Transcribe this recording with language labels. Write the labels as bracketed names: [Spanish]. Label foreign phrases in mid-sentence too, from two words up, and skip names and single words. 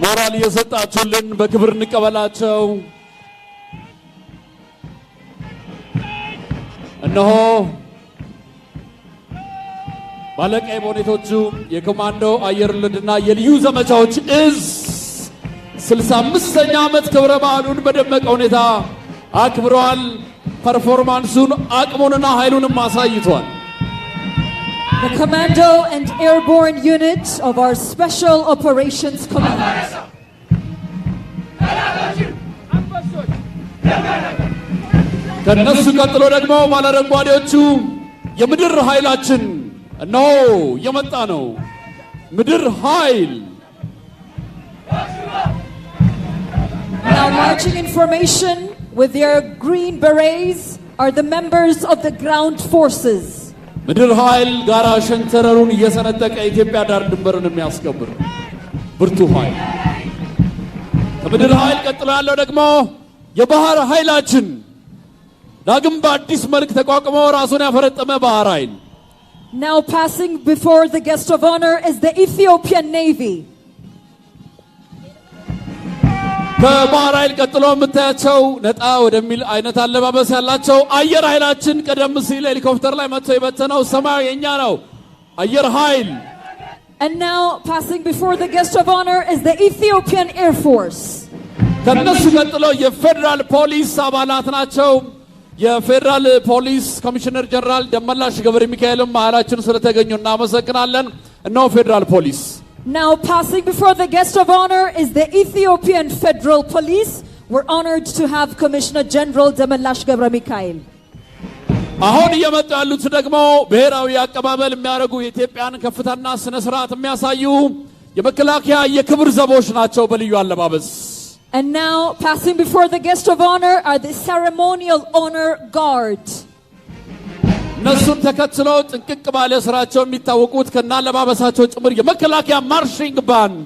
[Amharic] ቃል የሰጣችሁልን በክብር እንቀበላቸው። እነሆ ባለቀይ ቦኔቶቹ የኮማንዶ አየር ወለድና የልዩ ዘመቻዎች እዝ 65ኛ ዓመት ክብረ በዓሉን በደመቀ ሁኔታ አክብረዋል። ፐርፎርማንሱን አቅሙንና ኃይሉንም አሳይቷል። [English] The Commando and Airborne Unit of our Special Operations Command. [Amharic] ከነሱ ቀጥሎ ደግሞ ባለረንጓዴዎቹ የምድር ኃይላችን እነሆ የመጣ ነው። ምድር ኃይል [English] Now marching in formation with their green berets are the members of the ground forces. [Amharic] ምድር ኃይል ጋራ ሸንተረሩን እየሰነጠቀ ኢትዮጵያ ዳር ድንበርን የሚያስከብር ብርቱ ኃይል። ከምድር ኃይል ቀጥሎ ያለው ደግሞ የባህር ኃይላችን ዳግም በአዲስ መልክ ተቋቁሞ ራሱን ያፈረጠመ ባህር ኃይል። [English] Now passing before the guest of honor is the Ethiopian Navy. [Amharic] ከባህር ኃይል ቀጥሎ የምታያቸው ነጣ ወደሚል አይነት አለባበስ ያላቸው አየር ኃይላችን ቀደም ሲል ሄሊኮፕተር ላይ መጥቶ የበተነው ሰማያዊ የኛ ነው አየር ኃይል። [English] And now passing before the guest of honor is the Ethiopian Air Force. [Amharic] ከነሱ ቀጥሎ የፌደራል ፖሊስ አባላት ናቸው። የፌደራል ፖሊስ ኮሚሽነር ጀነራል ደመላሽ ገብረ ሚካኤልም መሃላችን ስለተገኙ እናመሰግናለን። እነሆ ፌደራል ፖሊስ። [English] Now passing before the guest of honor is the Ethiopian Federal Police. We're honored to have Commissioner General Demelash ገብረ ሚካኤል. [Amharic] አሁን እየመጡ ያሉት ደግሞ ብሔራዊ አቀባበል የሚያደርጉ የኢትዮጵያን ከፍታና ስነ ስርዓት የሚያሳዩ የመከላከያ የክብር ዘቦች ናቸው በልዩ አለባበስ። [English] And now passing before the guest of honor are the ceremonial honor guard. [Amharic] እነሱን ተከትለው ጥንቅቅ ባለ ስራቸው የሚታወቁት ከናለባበሳቸው ጭምር የመከላከያ ማርሺንግ ባንድ።